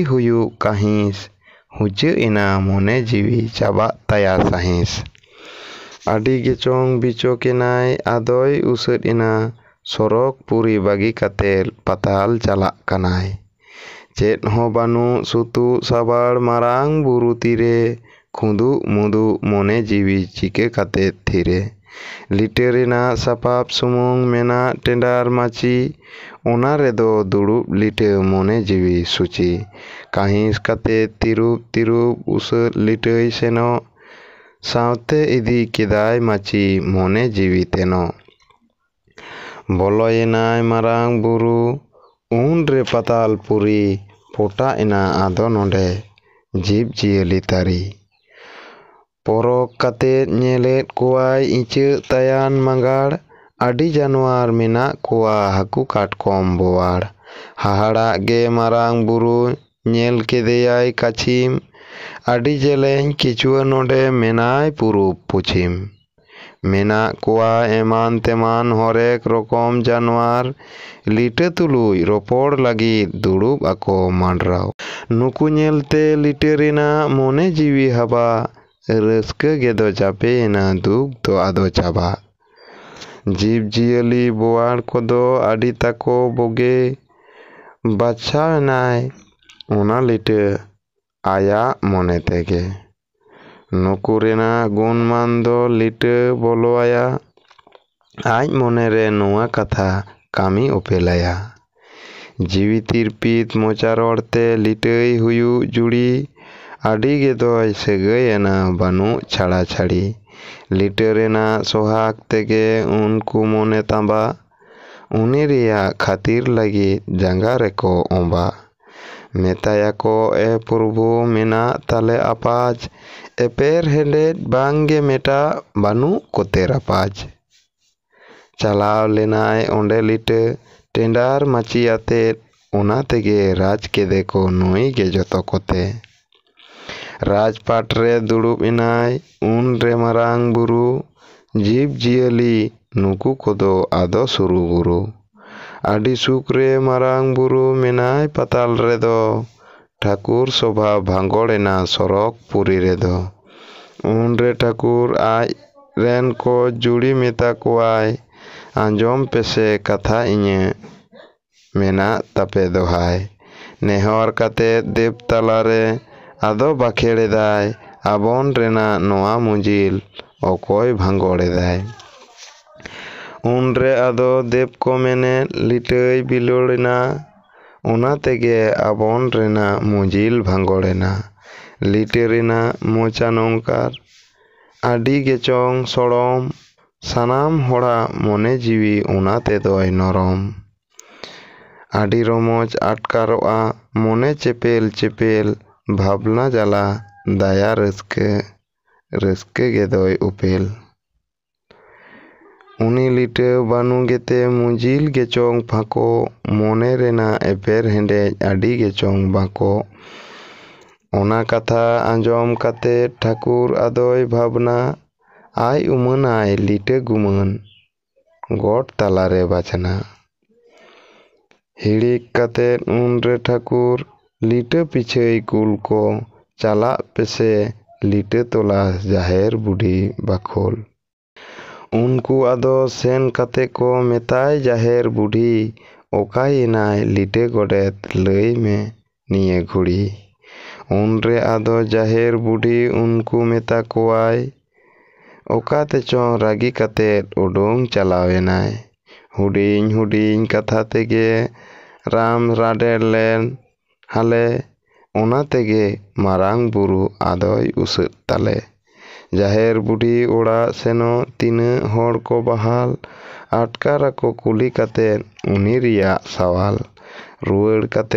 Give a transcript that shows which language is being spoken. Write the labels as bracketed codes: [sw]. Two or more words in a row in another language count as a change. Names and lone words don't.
[sat] हुयु काहिस हुचे इना मोने जीवी चाबा ताया साहिस आडी गेचोंग बिचोकेनाय आदोय उसद इना सरक पुरी बागी काते पताल चाला कनाय चेत हो बानु सुतु साबाड़ मारांग बुरु तीरे खुदु मुदु मोने जीवी चिके काते थीरे लिटेरिना सापाप सुमुंग मेना टेंडार माची ओना रेदो दुड़ुब लिटे मोने जीवी सुची काहिस काते तिरुब उसद लिटई सेनो सावते इदी केदाय माची मोने जीवी तेनो बोलोयेनाय मारांग बुरु उन रे पताल पुरी पोटा इना आदो नोंडे जीव जियली तारी परक काते नेलेद कोवाय इचे तायान मांगाड़ आडी जानवर मेना कोवा हाकु काटकम बोवाड़ हाहाड़ा गे मारांग बुरु नेल केदेयाय काछिम आडी जेलें किचुआ नोंडे मेनाय पुरुब पुछिम मेना कोवा एमान तेमान हरेक रकम जानवर लिटे तुलुय रोपड़ लगी दुड़ुब आको मांड्राव नुकु नेलते लिटेरिना मोने जीवी हाबा रस्के गेदो चापेना दुख दो आदो चाबा जीव जियली बोवाड़ कोदो आडी ताको बोगे बाछानाय ओना लिटे आया मोने तेगे नुकुरेना गुणमान दो लिटे बोलो आया आज मोने रे नोआ कथा कामी उपेलाया जीवी तिरपीत मोचारोड़ते लिटई हुयु जुड़ी आडी गेदोय सेगयना बानु छाड़ा छाड़ी लिटेरेना सोहाग तेगे उनको मोने तांबा उनी रिया खातिर लगी जंगा रेको ओंबा मेताया को ए प्रभु मेना ताले आपाज एपेर हेडेद बांगे मेटा बानु कोतेर आपाज चलाव लेनाय ओंडे लिटे टेंडार माची आते ओना तेगे राज केदे को नुई गे जतो कोते राजपाट रे दुड़ुब इनाय उन रे मारांग बुरु जीव जियली नुकु कोदो आदो सुरु गुरु आडी सुक रे मारांग बुरु मेनाय पताल रेदो ठाकुर शोभा भांगोड़ेना सरक पुरी रेदो उन रे ठाकुर आज रेन को जुड़ी मेता कोआय आंजोम पेसे कथा इnye मेना तापे दोहाय नेहर काते देव तालारे आदो बाखेड़ेदाय आबोन रेना नोआ मुजिल ओकोय भांगोड़ेदाय उन रे आदो देव को मेने लिटई बिलोड़ेना ओना तेगे आबोन रेना मुजिल भांगोड़ेना लिटेरेना मोचा नोंकार आडी गेचोंग सोड़ोम सानाम होड़ा मोने जीवी ओना तेदोय नरम आडी रोमोज आटकारोआ मोने चेपेल चेपेल भावना जाला दाया रस्के गेदोय उपेल उनी लिटे बानु गेते मुजिल गेचोंग फाको मोने रेना एपेर हेंडे आडी गेचोंग बाको ओना कथा आंजोम काते ठाकुर आदोय भावना आय उमनाय लिटे गुमन गोट तालारे बाचना हिड़िक काते उन रे ठाकुर लिटे पिछे कुल को चला पेसे लिटे तोला जाहेर बुढ़ी बाखोल उनको आदो सेन काते को मेताय जाहेर बुढ़ी ओकायनाय लिटे गोडेत लई में निये घुड़ी ᱩᱱᱨᱮ ᱟᱫᱚ ᱡᱟᱦᱮᱨ ᱵᱩᱰᱷᱤ ᱩᱱᱠᱩ ᱢᱮᱛᱟ ᱠᱚᱣᱟᱭ, ᱚᱠᱟᱛᱮ ᱪᱚᱝ ᱨᱟᱹᱜᱤ ᱠᱟᱛᱮᱫ ᱩᱰᱩᱝ ᱪᱟᱞᱟᱣᱮᱱᱟᱭ᱾ ᱦᱩᱰᱤᱧ ᱦᱩᱰᱤᱧ ᱠᱟᱛᱷᱟ ᱛᱮᱜᱮ ᱨᱟᱢ ᱨᱟᱰᱮᱨ ᱞᱮᱱ ᱦᱟᱞᱮ, ᱚᱱᱟ ᱛᱮᱜᱮ ᱢᱟᱨᱟᱝ ᱵᱩᱨᱩ ᱟᱫᱚᱭ ᱩᱥᱟᱹᱫ ᱛᱟᱞᱮ᱾ ᱡᱟᱦᱮᱨ ᱵᱩᱰᱷᱤ ᱚᱲᱟᱜ ᱥᱮᱱᱚᱜ ᱛᱤᱱᱟᱹᱜ ᱦᱚᱲ ᱠᱚ ᱵᱟᱦᱟᱞ ᱟᱴᱠᱟᱨᱟᱠᱚ ᱠᱩᱞᱤ ᱠᱟᱛᱮᱫ ᱩᱱᱤ ᱨᱮᱭᱟᱜ ᱥᱟᱣᱟᱞ᱾ ᱨᱩᱣᱟᱹᱲ ᱠᱟᱛᱮ